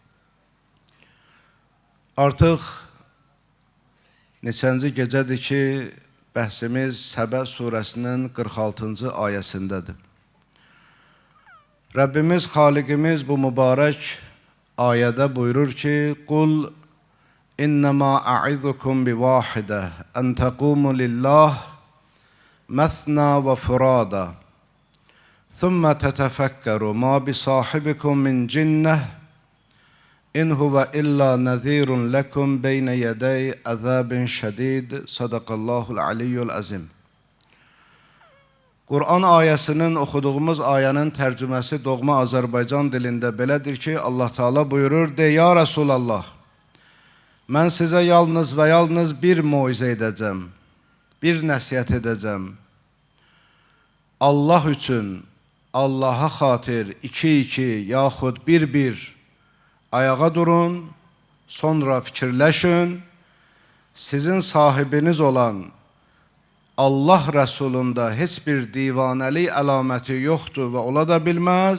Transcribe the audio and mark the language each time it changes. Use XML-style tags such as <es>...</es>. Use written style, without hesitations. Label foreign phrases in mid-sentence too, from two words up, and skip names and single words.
<az>Artıq neçənci gecədir ki, bəhsimiz Səbə surəsinin 46-cı ayəsindədir. Rəbbimiz, Xaliqimiz bu mübarək ayədə buyurur ki,</az> <ar>قل إنما أعظكم بواحدة أن تقوموا لله مثنى وفرادى ثم تتفكروا ما بصاحبكم من جنة إن هو إلا نذير لكم بين يدي عذاب شديد. صدق الله العلي العظيم.</ar> <az>Kur'an ayəsinin oxuduğumuz ayənin tərcüməsi doğma Azərbaycan dilində belədir ki, Allah Teala buyurur, de</az> <ar>يا رسول الله,</ar> <az>mən sizə yalnız və yalnız bir moizə edəcəm, bir nəsihət edəcəm. Allah üçün, Allaha xatir iki yaxud bir ayağa durun, sonra fikirləşin, sizin sahibiniz olan Allah Rəsulunda heç bir divanəlik əlaməti yoxdur və ola da bilməz.</az>